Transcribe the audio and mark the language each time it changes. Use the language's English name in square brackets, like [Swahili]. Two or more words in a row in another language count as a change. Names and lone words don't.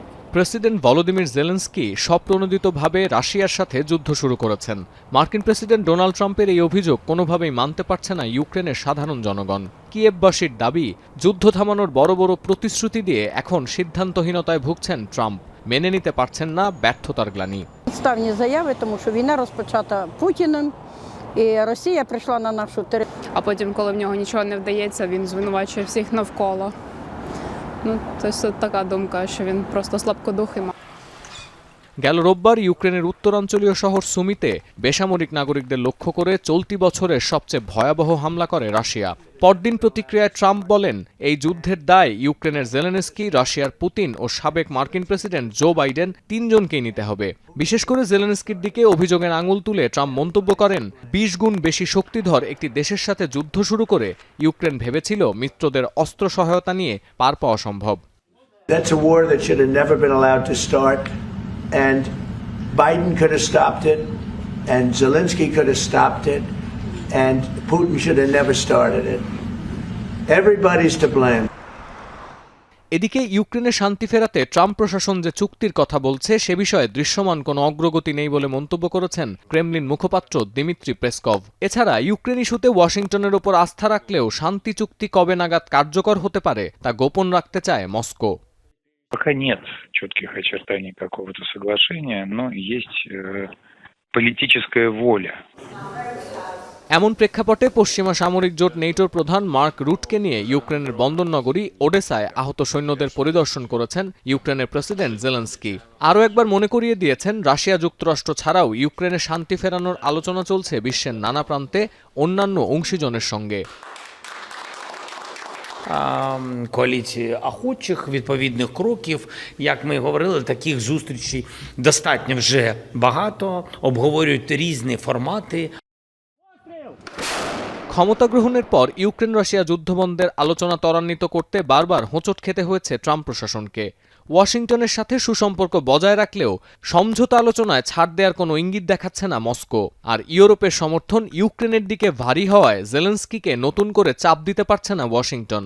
[Bangla] প্রেসিডেন্ট ভলোদিমির জেলেনস্কি স্বপ্রণোদিতভাবে রাশিয়ার সাথে যুদ্ধ শুরু করেছেন। মার্কিন প্রেসিডেন্ট ডোনাল্ড ট্রাম্পের এই অভিযোগ কোনোভাবেই মানতে পারছে না ইউক্রেনের সাধারণ জনগণ। কিয়েভবাসীর দাবি, যুদ্ধ থামানোর বড় বড় প্রতিশ্রুতি দিয়ে এখন সিদ্ধান্তহীনতায় ভুগছেন ট্রাম্প। মেনে নিতে পারছেন না ব্যর্থতার গ্লানি। [Ukrainian] Ставні заяви, тому що війна розпочата Путіним, і Росія прийшла на нашу територію. А потім, коли в нього нічого не вдається, він звинувачує всіх навколо. Тобто така думка, що він просто слабкодухий. [Bangla] গেল রোববার ইউক্রেনের উত্তরাঞ্চলীয় শহর সুমিতে বেসামরিক নাগরিকদের লক্ষ্য করে চলতি বছরের সবচেয়ে ভয়াবহ হামলা করে রাশিয়া। পরদিন প্রতিক্রিয়ায় ট্রাম্প বলেন, এই যুদ্ধের দায় ইউক্রেনের জেলেনস্কি, রাশিয়ার পুতিন ও সাবেক মার্কিন প্রেসিডেন্ট জো বাইডেন তিনজনকেই নিতে হবে। বিশেষ করে জেলেনস্কির দিকে অভিযোগের আঙুল তুলে ট্রাম্প মন্তব্য করেন, ২০ গুণ বেশি শক্তিধর একটি দেশের সাথে যুদ্ধ শুরু করে ইউক্রেন ভেবেছিল মিত্রদের অস্ত্র সহায়তা নিয়ে পার পাওয়া সম্ভব। [English] That's a war that should have never been allowed to start. And Biden could have stopped it, and Zelensky could have stopped it, and Putin should have never started it. Everybody's to blame. [Bangla] এদিকে ইউক্রেনে শান্তি ফেরাতে ট্রাম্প প্রশাসন যে চুক্তির কথা বলছে সে বিষয়ে দৃশ্যমান কোনো অগ্রগতি নেই বলে মন্তব্য করেছেন ক্রেমলিন মুখপাত্র দিমিত্রি পেসকভ। এছাড়া ইউক্রেন ইস্যুতে ওয়াশিংটনের ওপর আস্থা রাখলেও শান্তি চুক্তি কবে নাগাদ কার্যকর হতে পারে তা গোপন রাখতে চায় মস্কো। [Russian] Пока нет четких очертаний какого-то соглашения, но есть политическая воля. [Bangla] এমন প্রেক্ষাপটে পশ্চিমা সামরিক জোট নেটোর প্রধান মার্ক রুটকে নিয়ে ইউক্রেনের বন্দরনগরী ওডেসায় আহত সৈন্যদের পরিদর্শন করেছেন ইউক্রেনের প্রেসিডেন্ট জেলেনস্কি। আরও একবার মনে করিয়ে দিয়েছেন, রাশিয়া যুক্তরাষ্ট্র ছাড়াও ইউক্রেনে শান্তি ফেরানোর আলোচনা চলছে বিশ্বের নানা প্রান্তে অন্যান্য অংশীজনের সঙ্গে। [Ukrainian] Коаліції охочих відповідних кроків, як ми говорили, таких зустрічей достатньо вже багато, обговорюють різні формати. [Bangla] ক্ষমতা গ্রহণের পর ইউক্রেন রাশিয়া যুদ্ধবন্ধের আলোচনা ত্বরান্বিত করতে বারবার হোঁচট খেতে হয়েছে ট্রাম্প প্রশাসনকে। ওয়াশিংটনের সাথে সুসম্পর্ক বজায় রাখলেও সমঝোতা আলোচনায় ছাড় দেওয়ার কোনো ইঙ্গিত দেখাচ্ছে না মস্কো। আর ইউরোপের সমর্থন ইউক্রেনের দিকে ভারী হওয়ায় জেলেনস্কিকে নতুন করে চাপ দিতে পারছে না ওয়াশিংটন।